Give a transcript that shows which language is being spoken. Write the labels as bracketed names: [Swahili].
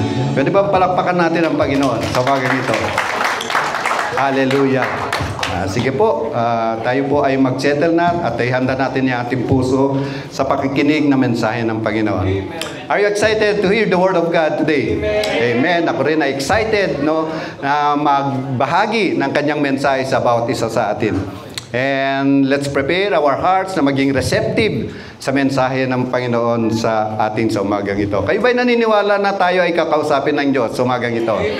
[Filipino] Pwede ba palakpakan natin ang Panginoon sa umagang ito? Hallelujah! Sige po, tayo po ay mag-settle na at ay handa natin yung ating puso sa pakikinig na mensahe ng Panginoon. [English] Are you excited to hear the Word of God today? Amen. [Filipino] Ako rin ay excited na magbahagi ng kanyang mensahe sa bawat isa sa atin. [English] And let's prepare our hearts [Filipino] na maging receptive sa mensahe ng Panginoon sa atin sa umagang ito. Kayo ba'y naniniwala na tayo ay kakausapin ng Diyos sa umagang ito?